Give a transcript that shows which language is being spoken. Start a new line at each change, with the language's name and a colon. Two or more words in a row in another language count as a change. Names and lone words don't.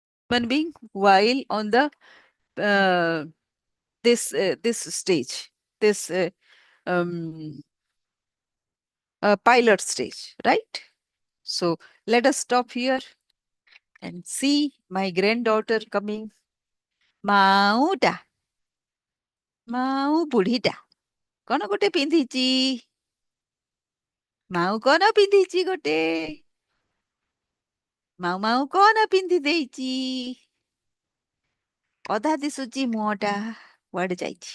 English: human being while on the uh, this stage, this um, pilot stage, right? So let us stop here and see my granddaughter coming.
Odia: ମାଉଟା ମାଉ ବୁଢୀଟା କଣ ଗୋଟେ ପିନ୍ଧିଛି? ମାଉ କଣ ପିନ୍ଧିଛି ଗୋଟେ? ମାଉ ମାଉ କଣ ପିନ୍ଧି ଦେଇଛି? ଅଧା ଦିଶୁଛି ମୁହଁଟା, କୁଆଡେ ଯାଇଛି?